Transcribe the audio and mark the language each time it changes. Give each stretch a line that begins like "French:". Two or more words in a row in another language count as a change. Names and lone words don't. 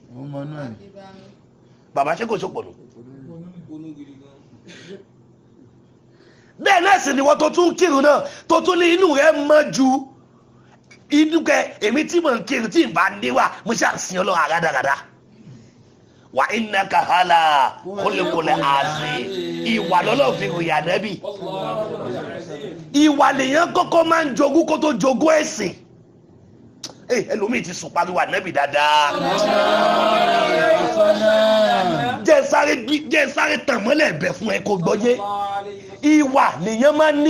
Yoruba: bàbá ṣé kò ṣe pònú bẹ́ẹ̀ náà sì ni wọ́n tó tún kírun náà tó tún ní inú rẹ̀ mọ́ ju inú kẹ èmi tí mò ń kírun tí n bá níwà mo ṣe àṣìyàn Ọlọ́run àgádáradá wà
Arabic: إنك على خلق عظيم
Yoruba: ìwà lọ́lọ́ fi ròyìn ànábì ìwà lèèyàn kọ́kọ́ máa ń jogún kó tó jogún ẹ̀sìn ẹlòmíì ti sùn pariwo ànábì dáadáa jẹ́ sáré tàn mọ́lẹ̀ ẹ̀bẹ̀ fún ẹ kó gbọ́yé ìwà lèèyàn máa ń ní